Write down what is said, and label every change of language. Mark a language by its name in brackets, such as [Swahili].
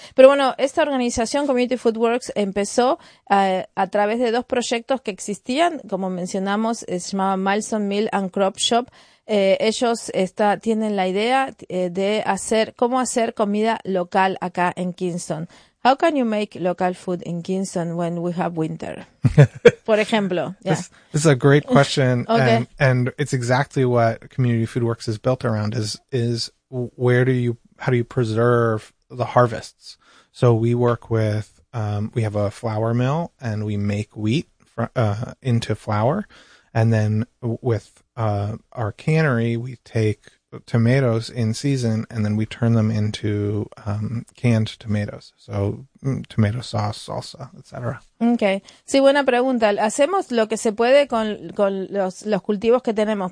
[Spanish] Pero bueno, esta organización, Community Food Works, empezó a través de dos proyectos que existían. Como mencionamos, se llamaban Milestone Meal and Crop Shop. Ellos tienen la idea de hacer cómo hacer comida local acá en Kingston. [English] How can you make local food in Kingston when we have winter? [Spanish] Por ejemplo, ya. [English] This is a great question, Okay. and it's exactly what Community Food Works is built around, is where do you how do you preserve the harvests? So we work with we have a flour mill, and we make wheat into flour, and then with our cannery, we take tomatoes in season, and then we turn them into canned tomatoes, so tomato sauce, salsa, etc. [Spanish] Okay. Sí, buena pregunta. Hacemos lo que se puede con los cultivos que tenemos.